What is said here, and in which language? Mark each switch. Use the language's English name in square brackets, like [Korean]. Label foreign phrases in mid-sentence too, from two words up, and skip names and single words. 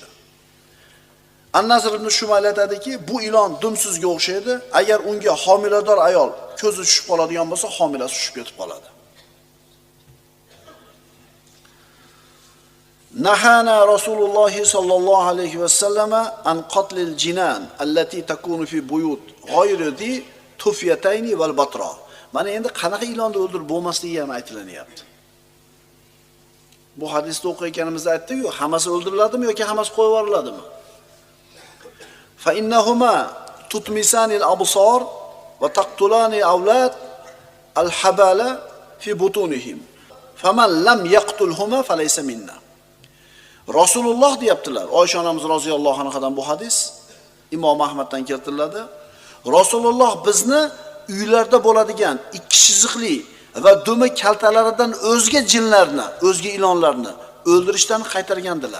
[Uzbek] An-Nazr ibn Shumayl aytadiki, bu ilon dumsizga o'xshaydi. Agar unga homilador ayol ko'zi tushib qoladigan bo'lsa, homilasi tushib ketib qoladi. [Arabic] نهانا رسول الله صلى الله عليه وسلم عن قتل الجنان التي تكون في البيوت غير ذي الطفيتين والأبتر. [Uzbek] Mana endi qanaqa ilonni o'ldirib bo'lmasligi ham aytilanyapti. Bu hadisda o'qiganimizda aytdik-ku, hammasi o'ldiriladimi yoki hammasi qo'yib yuboriladimi? [Arabic] فإنهما تطمسان الأبصار وتقتلان أولاد الحبالى في بطونهم. فمن لم يقتلهما فليس منا. [Uzbek] Rasululloh deyaptilar. Oysha onamiz [Arabic] رضي الله عنها [Uzbek] bu hadis Imom Ahmaddan keltiriladi. Rasululloh bizni uylarda bo'ladigan ikki chiziqli va dumi kaltalaridan o'zga jinlarni, o'zga ilonlarni o'ldirishdan qaytargandilar.